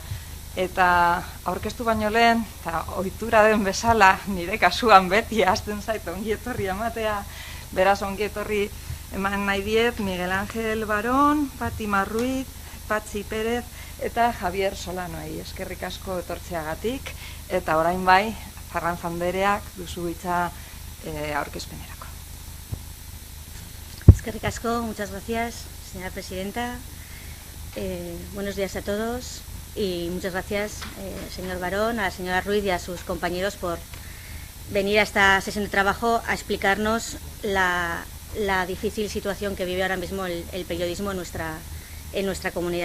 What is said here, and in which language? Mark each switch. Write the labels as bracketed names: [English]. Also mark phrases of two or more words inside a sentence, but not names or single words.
[Basque] Eta aurkeztu baino lehen, eta ohitura den bezala, nire kasuan beti hasten zait ongietorri ematea, beraz ongietorri eman nahi diet Miguel Ángel Barón, Fátima Ruiz, Patxi Pérez eta Javier Solanoei. Eskerrik asko etortzeagatik, eta orain bai, Zarranza andereak duzu hitza aurkezpenerako. Eskerrik asko, [Spanish] muchas gracias, señora presidenta. Buenos días a todos. Y muchas gracias, señor Barón, a la señora Ruiz y a sus compañeros por venir a esta sesión de trabajo a explicarnos la difícil situación que vive ahora mismo el periodismo en nuestra comunidad.